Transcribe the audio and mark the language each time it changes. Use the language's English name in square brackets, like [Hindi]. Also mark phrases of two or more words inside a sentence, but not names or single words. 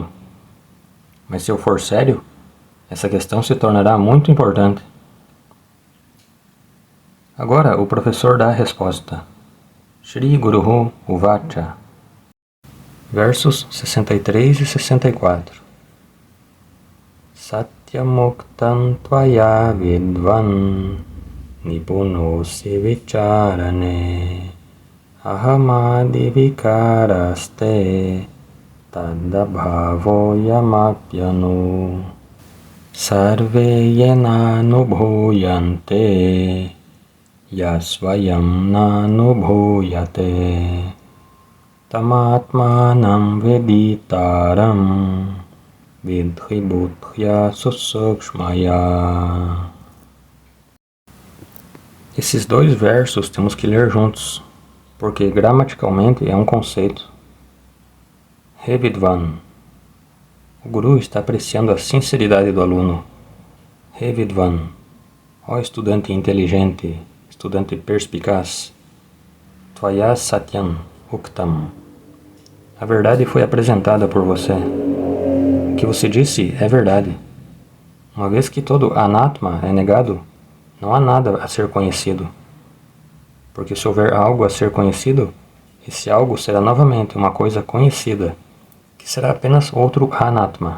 [Portuguese] Mas se eu for sério, essa questão se tornará muito importante. Agora o professor dá a resposta. [Sanskrit] Shri Guruhu Uvacha. [Portuguese] Versos 63 e 64. [Sanskrit] Satyamuktam tvaya vidvan nipunosi vicharane ahamadi vikaraste tadabhavo yamapyanu sarve yenanubhuyante yasvayam nanubhuyate tamatmanam veditaram vidhi buddhya susukshmaya. [Portuguese] Esses dois versos temos que ler juntos, porque gramaticalmente é um conceito. [Sanskrit] Revidvan. [Portuguese] O Guru está apreciando a sinceridade do aluno. [Sanskrit] Revidvan. [Portuguese] Ó estudante inteligente, estudante perspicaz. [Sanskrit] Tvaya satyam uktam. [Portuguese] A verdade foi apresentada por você. O que você disse é verdade. Uma vez que todo anatma é negado, não há nada a ser conhecido. Porque se houver algo a ser conhecido, esse algo será novamente uma coisa conhecida, que será apenas outro anatma.